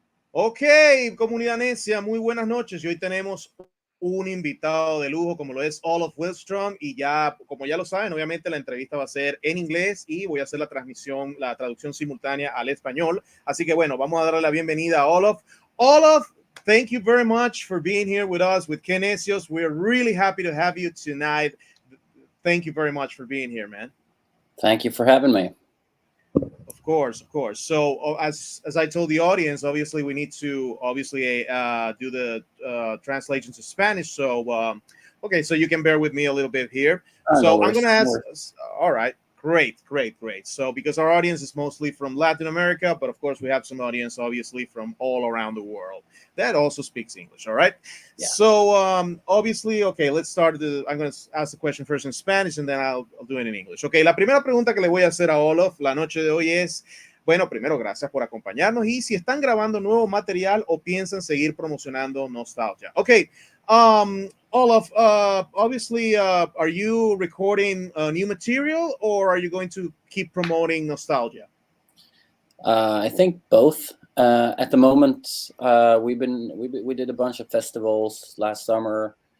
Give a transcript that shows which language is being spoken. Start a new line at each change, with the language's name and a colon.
Spanish: Ok, comunidad necia, muy buenas noches. Y hoy tenemos un invitado de lujo como lo es Olof Wikstrand, y ya, como ya lo saben, obviamente la entrevista va a ser en inglés y voy a hacer la traducción simultánea al español. Así que bueno, vamos a darle la bienvenida a Olof.
English: Olof, thank you very much for being here with us, with Quien Necios. We're really happy to have you tonight. Thank you very much for being here, man. Thank you for having me. Of course. So as I told the audience, obviously we need to do the translation to Spanish. So okay, so you can bear with me a little bit here. So I'm going to ask. All right, great. So because our audience is mostly from Latin America, but of course we have some audience obviously from all around the world that also speaks English. All right. Yeah. So obviously, okay, let's start. I'm going to ask the question first in Spanish and then I'll do it in English.
Spanish: Okay, la primera pregunta que le voy a hacer a Olof la noche de hoy es, bueno, primero, gracias por acompañarnos y si están grabando nuevo material o piensan seguir promocionando Nostalgia.
English: Okay, Olof, obviously, are you recording new material or are you going to keep promoting Nostalgia? I think both. At the moment, we did a bunch of festivals last summer.